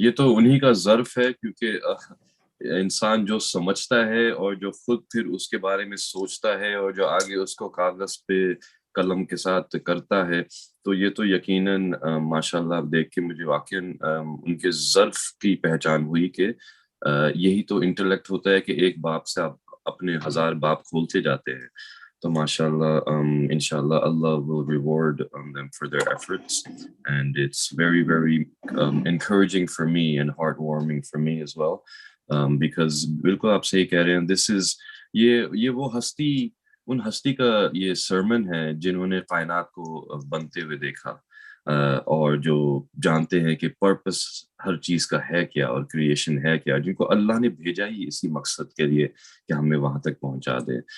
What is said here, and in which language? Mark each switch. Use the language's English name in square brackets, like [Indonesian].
[Urdu] یہ تو انہی کا ظرف ہے، کیونکہ انسان جو سمجھتا ہے اور جو خود پھر اس کے بارے میں سوچتا ہے اور جو آگے اس کو کاغذ پہ قلم کے ساتھ کرتا ہے، تو یہ تو یقیناً ماشاءاللہ دیکھ کے مجھے واقعاً ان کے ظرف کی پہچان ہوئی کہ یہی تو انٹلیکٹ ہوتا ہے کہ ایک باپ سے آپ اپنے 1000 باپ کھولتے جاتے ہیں. تو ماشاءاللہ انشاءاللہ [English] Allah will reward them for their efforts, and it's very very encouraging for me and heartwarming for me as well, because [Urdu] بالکل آپ صحیح کہہ رہے ہیں. [English] this is [Urdu] یہ وہ ان ہستی کا یہ سرمن ہے جنہوں نے کائنات کو بنتے ہوئے دیکھا، اور جو جانتے ہیں کہ پرپس ہر چیز کا ہے کیا اور کریشن ہے کیا، جن کو اللہ نے بھیجا ہی اسی مقصد کے لیے کہ ہمیں وہاں تک پہنچا دے.